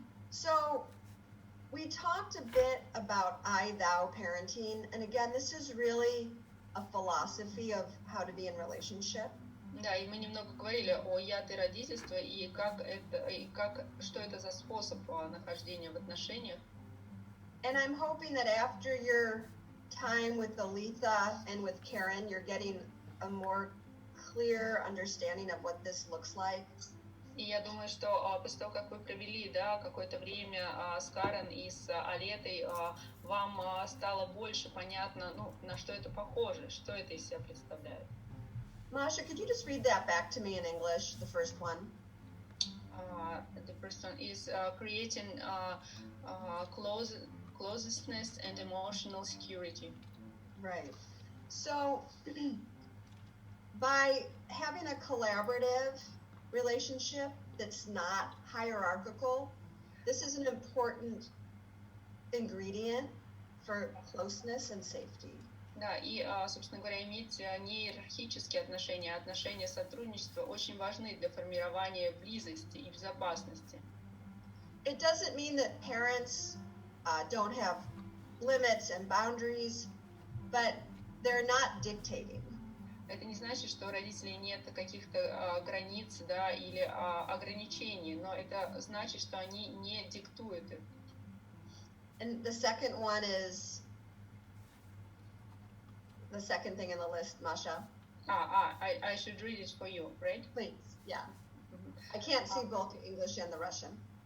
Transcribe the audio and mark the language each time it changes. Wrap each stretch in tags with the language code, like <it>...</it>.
<en>So we talked a bit about I-thou parenting, and again, this is really a philosophy of how to be in relationship.</en> <ru>Да, и мы немного говорили о я-ты родительстве и что это за способ нахождения в отношениях.</ru> <en>And I'm hoping that after your time with Aletha and with Karen, you're getting a more clear understanding of what this looks like.</en> <ru>И я думаю, что после того, как вы провели, да, какое-то время с Карен и с Алетой, вам стало больше понятно, ну, на что это похоже, что это из себя представляет.</ru> <en>Masha, could you just read that back to me in English, the first one? The first one is creating closeness and emotional security. Right. So by having a collaborative relationship that's not hierarchical, this is an important ingredient for closeness and safety.</en> <ru>Да, и, собственно говоря, иметь не иерархические отношения, а отношения сотрудничества очень важны для формирования близости и безопасности.</ru> <en>It doesn't mean that parents don't have limits and boundaries, but they're not dictating.</en> <ru>Это не значит, что у родителей нет каких-то границ, да, или ограничений, но это значит, что они не диктуют их.</ru> <en>And the second one is the second thing in the list, Masha. I should read it for you, right? Please, yeah. I can't see both the English and the Russian.</en>